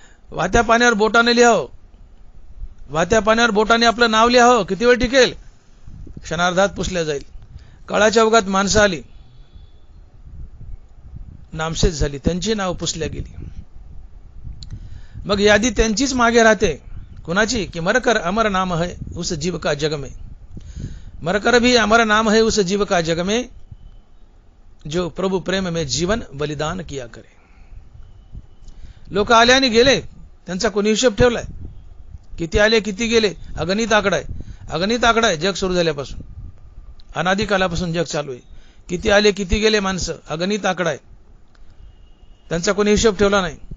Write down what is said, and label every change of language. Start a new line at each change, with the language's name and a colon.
Marathi: वाहत्या पाण्यावर बोटाने लिहावं, वाहत्या पाण्यावर बोटाने आपलं नाव लिहावं, किती वेळ टिकेल? क्षणार्धात पुसल्या जाईल. काळाच्या ओघात माणसं आली, नामशेष झाली, त्यांची नाव पुसल्या गेली. मग यादी त्यांचीच मागे राहते. कुणाची?
Hindi: कि मरकर अमर नाम है उस जीव का जग में. मरकर भी अमर नाम है उस जीव का जग में, जो प्रभु प्रेम में जीवन बलिदान किया करे.
Marathi: लोक आले आणि गेले, त्यांचा कोणी हिशोब ठेवलाय? किती आले किती गेले? अगणित आकडा आहे. अगणित आकडा आहे जग सुरू झाल्यापासून. अनादी कालापासून जग चालू आहे. किती आले किती गेले माणसं, अगणित आकडा आहे. त्यांचा कोणी हिशोब ठेवला नाही.